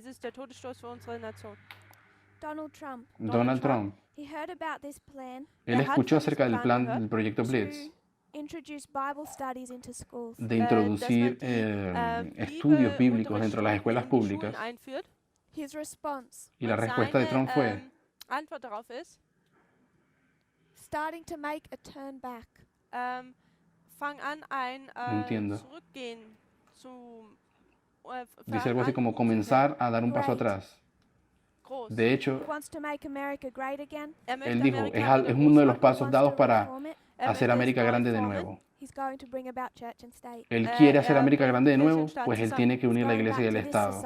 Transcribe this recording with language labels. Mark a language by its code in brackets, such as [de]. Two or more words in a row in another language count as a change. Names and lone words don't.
[es] Donald Trump, él escuchó acerca del plan del proyecto Blitz de introducir estudios bíblicos dentro de las escuelas públicas. Y la respuesta de Trump fue: [de] Antwort darauf ist, [en] starting to make a turn back. [de] Fang an ein Zurückgehen zu [es] dice algo así como comenzar a dar un paso atrás. De hecho, él dijo, es uno de los pasos dados para hacer América grande de nuevo. Él quiere hacer América grande de nuevo, pues él tiene que unir la Iglesia y el Estado.